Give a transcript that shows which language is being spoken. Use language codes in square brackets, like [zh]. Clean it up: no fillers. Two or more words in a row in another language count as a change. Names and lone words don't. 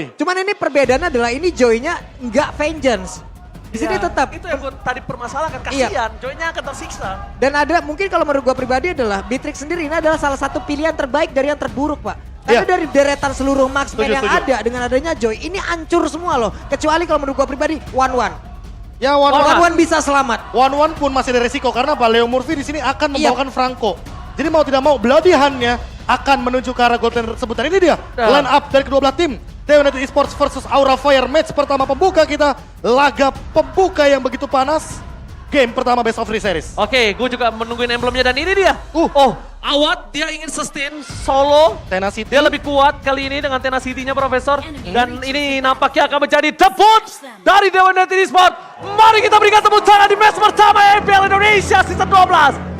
[id] cuman ini perbedaannya adalah ini Joy-nya nggak vengeance. Di sini tetap. Itu yang gue tadi permasalahkan, Iya. kasihan. Joy-nya akan tersiksa. Dan ada mungkin kalau menurut gua pribadi adalah Beatrix sendiri ini adalah salah satu pilihan terbaik dari yang terburuk, Pak. Karena Iya. dari deretan seluruh marksman Setuju, yang setuju. ada dengan adanya Joy ini hancur semua loh. Kecuali kalau menurut gua pribadi one-one. Ya, one-one. One-one bisa selamat. One-one pun masih ada resiko karena Pak Leo Murphy di sini akan Iya. membawakan Franco. Jadi mau tidak mau Bloody Hand-nya akan menuju ke arah Golden tersebut. Dan ini dia Nah. [en] line up [id] dari kedua belah tim. Dewa United Esports versus Aura Fire. Match pertama pembuka kita. Laga pembuka yang begitu panas. Game pertama [en] best of 3 series. [id] Oke, gue juga menungguin emblemnya dan ini dia. Oh. Awat dia ingin [en] sustain solo. [id] Tenacity. Dia lebih kuat kali ini dengan tenacity-nya Profesor. Dan ini nampaknya akan menjadi debut dari Dewa United Esports. Mari kita berikan tepuk tangan di match pertama EPL Indonesia Season 12.